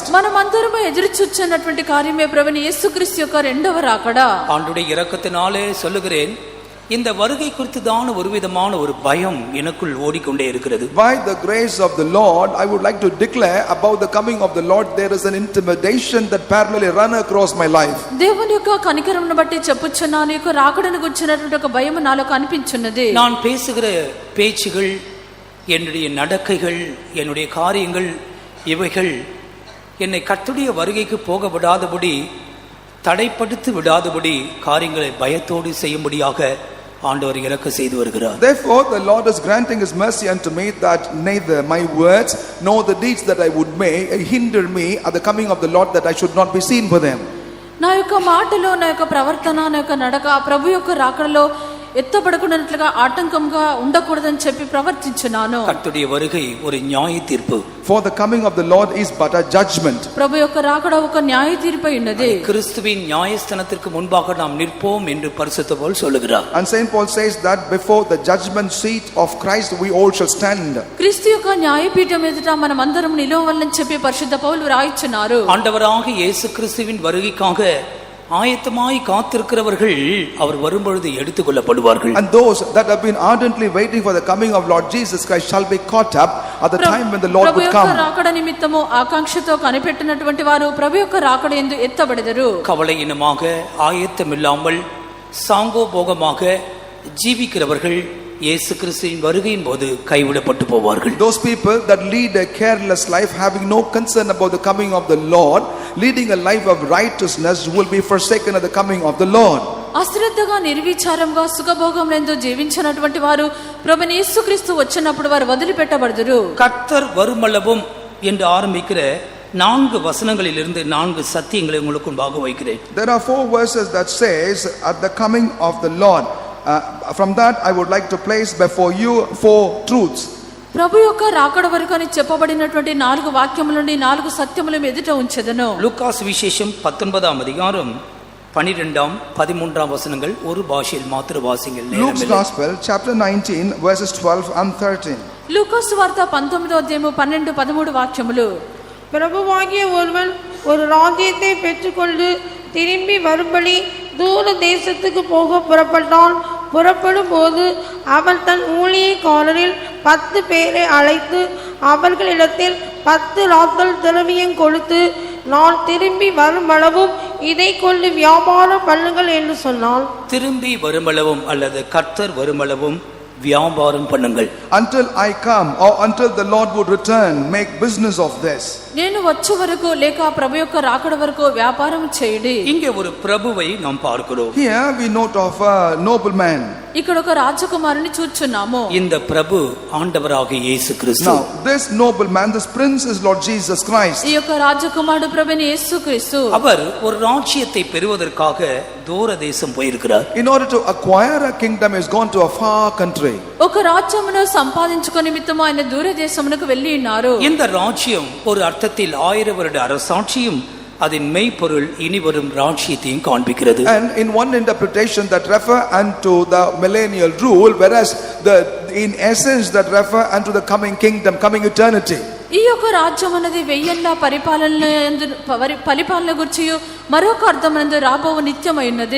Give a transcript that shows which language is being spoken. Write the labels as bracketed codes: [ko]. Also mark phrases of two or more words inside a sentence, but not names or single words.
[te] మనమందరము ఎదురు చూస్తున్నటువంటి కార్యమే ప్రభుని యేసుక్రీస్తు యొక్క రెండవ రాకడ. [ta] ஆண்டுடைய இரக்கத்தினாலே சொல்லுகிறேன், இந்த வருகை குறித்து தான் ஒரு விதமான ஒரு பயம் எனக்குள் ஓடிக்கொண்டே இருக்கிறது. [en] By the grace of the Lord, I would like to declare about the coming of the Lord, there is an intimidation that parallelly run across my life. [te] దేవుని యొక్క కనికరమును బట్టి చెప్పుచున్నాను, ఈ యొక్క రాకడను గురించినటువంటి ఒక భయం నాలో కనిపించున్నది. [ta] நான் பேசுகிற பேச்சுகள், என்னுடைய நடக்கைகள், என்னுடைய காரியங்கள், இவைகள் என்னை கர்த்தருடைய வருகைக்கு போக விடாதபடி, தடைப்படுத்தி விடாதபடி காரியங்களை பயத்தோடு செய்யும்படியாக ஆண்டவர் இரக்கம் செய்து வருகிறார். [en] Therefore the Lord is granting his mercy unto me, that neither my words nor the deeds that I would make hinder me at the coming of the Lord, that I should not be seen for them. [te] నా యొక్క మాటలో, నా యొక్క ప్రవర్తన, నా యొక్క నడక ప్రభు యొక్క రాకడలో ఎత్తబడకుండానట్లుగా ఆటంకంగా ఉండకూడదని చెప్పి ప్రవర్తించున్నాను. [ta] కర్తరుடைய வருகை ஒரு நியாய தீர்ப்பு. [en] For the coming of the Lord is but a judgment. [te] ప్రభు యొక్క రాకడ ఒక న్యాయ తీర్పై ఉన్నది. [ta] கிறிஸ்துவின் நியாயஸ்தானத்திற்கு முன்பாக நாம் நிற்போம் என்று பரிசுத்த பவுல் சொல்லுகிறார். [en] And Saint Paul says that before the judgment seat of Christ we all shall stand. [te] క్రీస్తు యొక్క న్యాయపీఠం ఎదుట మనమందరం నిలవాలని చెప్పి పరిశుద్ధ పౌలు రాయించున్నారు. [ta] ஆண்டவராகிய இயேசு கிறிஸ்துவின் வருகைக்காக ஆயத்தமாய் காத்திருக்கிறவர்கள் அவர் வரும்பொழுது எடுத்துக் கொள்ளப்படுவார்கள். [en] And those that have been ardently waiting for the coming of Lord Jesus Christ shall be caught up at the time when the Lord would come. [te] ప్రభు యొక్క రాకడ నిమిత్తము ఆకాంక్షతో కనిపెట్టినటువంటి వారు ప్రభు యొక్క రాకడ యందు ఎత్తబడెదరు. [ta] கவலையினமாக, ஆயத்தமில்லாமல், சாங்கோபோகமாக ஜீவிக்கிறவர்கள் இயேசு கிறிஸ்துவின் வருகையின் போது கைவிடப்பட்டு போவார்கள். [en] Those people that lead a careless life, having no concern about the coming of the Lord, leading a life of righteousness, will be forsaken at the coming of the Lord. [te] అశ్రద్ధగా నిర్విచారంగా సుఖభోగములందు జీవించినటువంటి వారు ప్రభుని యేసుక్రీస్తు వచ్చినప్పుడు వారు వదిలిపెట్టబడదురు. [ta] கர்த்தர் வருமளவும் என்று ஆரம்பிக்கிற 4 வசனங்களிலிருந்து 4 சத்தியங்களை உங்களுக்கு முன்பாக வைக்கிறேன். [en] There are 4 verses that says at the coming of the Lord. From that I would like to place before you 4 truths. [te] ప్రభు యొక్క రాకడ వరకు అని చెప్పబడినటువంటి 4 వాక్యముల నుండి 4 సత్యములను ఎదుట ఉంచెదను. [ta] லூக்காஸ் விசேஷம் 19ஆம் அதிகாரம் 12ஆம் 13ஆம் வசனங்கள் ஒரு பாஷையில் மாத்திர வாசிங்கள். [en] Luke's Gospel chapter 19 verses 12 and 13. [te] లూకాసు వార్త 19వ అధ్యాయము 12 13 వాక్యములు. [ta] பிரபுவாகிய ஒருவன் ஒரு ராஜ்யத்தை பெற்றுக்கொண்டு திரும்பி வரும்படி தூர தேசத்துக்கு போக புறப்பட்டான். புறப்படும் போது அவன் தன் ஊழியக்காரரில் 10 பேரை அழைத்து அவர்களிடத்தில் 10 ராத்தல் திரவியம் கொடுத்து, நான் திரும்பி வருமளவும் இதை கொண்டு வியாபாரம் பண்ணுங்கள் என்று சொன்னான். திரும்பி வருமளவும் அல்லது கர்த்தர் வருமளவும் வியாபாரம் பண்ணுங்கள். [en] Until I come, or until the Lord would return, make business of this. [te] నేను వచ్చే వరకు లేక ప్రభు యొక్క రాకడ వరకు వ్యాపారం చేయుడి. [ta] இங்கே ஒரு பிரபுவை நாம் பார்க்கிறோம். [en] Here we note of a nobleman. [te] ఇక్కడ ఒక రాజకుమారుని చూచున్నాము. [ta] இந்த பிரபு ஆண்டவராகிய இயேசு கிறிஸ்து. [en] Now this nobleman, this prince is Lord Jesus Christ. [te] ఈ యొక్క రాజకుమారుడు ప్రభువైన యేసుక్రీస్తు. [ta] அவர் ஒரு ராஜ்யத்தை பெறுவதற்காக தூர தேசம் போயிருக்கிறார். [en] In order to acquire a kingdom, he has gone to a far country. [te] ఒక రాజ్యమును సంపాదించుకొని నిమిత్తము ఆయన దూర దేశమునకు వెళ్ళి ఉన్నారు. [ta] இந்த ராஜ்யம் ஒரு அர்த்தத்தில் 1000 வருட அரசாட்சியும் அதன் மெய்ப்பொருள் இனி வரும் ராஜ்யத்தையும் காண்பிக்கிறது. [en] And in one interpretation that refer unto the millennial rule, whereas in essence that refer unto the coming kingdom, coming eternity. [te] ఈ యొక్క రాజ్యం అనేది వెయ్యేళ్ల పరిపాలన గురించి మరొక అర్థమందు రాబో నిత్యమైనది.